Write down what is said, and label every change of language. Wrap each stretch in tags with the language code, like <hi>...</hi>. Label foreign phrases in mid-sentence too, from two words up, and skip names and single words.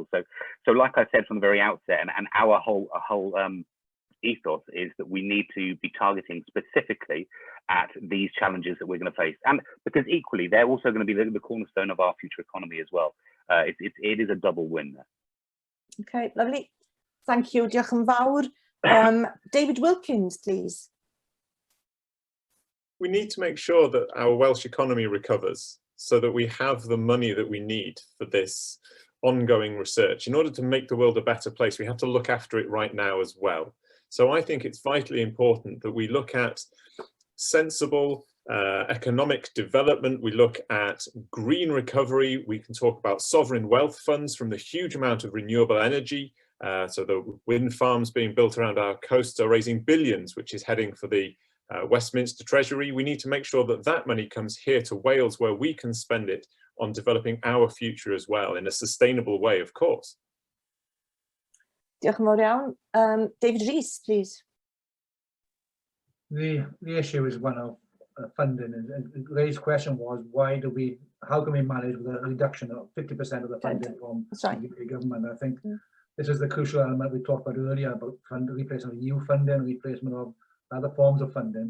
<en>So like I said from the very outset, and our whole ethos is that we need to be targeting specifically at these challenges that we're going to face, and because equally they're also going to be the cornerstone of our future economy as well. It is a double win there. Okay, lovely. Thank you.</en> <cy>Diolch yn fawr.</cy> <en>David Wilkins, please. We need to make sure that our Welsh economy recovers so that we have the money that we need for this ongoing research. In order to make the world a better place, we have to look after it right now as well. So I think it's vitally important that we look at sensible economic development. We look at green recovery. We can talk about sovereign wealth funds from the huge amount of renewable energy. So the wind farms being built around our coasts are raising billions, which is heading for the Westminster Treasury. We need to make sure that that money comes here to Wales, where we can spend it on developing our future as well, in a sustainable way, of course.</en> <cy>Diolch yn fawr iawn.</cy> <en>David Rees, please. The issue is one of funding, and Ray's question was, how can we manage with a reduction of 50% of the funding from the UK government? I think this is the crucial element we talked about earlier about replacement of EU funding, replacement of other forms of funding.</en>